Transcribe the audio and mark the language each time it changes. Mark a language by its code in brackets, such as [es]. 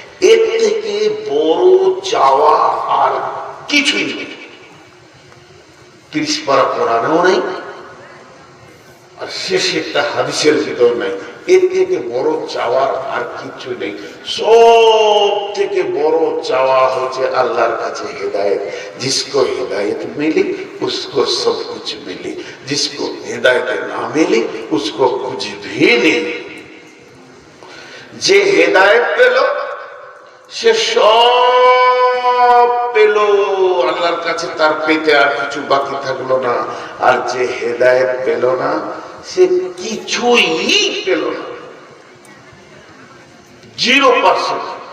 [bn] এর থেকে বড় চাওয়া আর কিছুই নেই। 30 পারা কোরআনেও নেই, আর শেষেরটা হাদিসের ভিতর নাই। এর থেকে বড় চাওয়ার আর কিছু নেই। সব থেকে বড় চাওয়া হচ্ছে আল্লাহর কাছে হেদায়েত। [hi] जिसको हिदायत मिली उसको सब कुछ मिली, जिसको हिदायत ना मिली उसको कुछ भी नहीं। [bn] যে হেদায়েত পেল সে সব পেল আল্লাহর কাছে, তার পেতে আর কিছু বাকি থাকলো না। আর যে হেদায়েত পেল না সে কিছুই পেল না, 0%।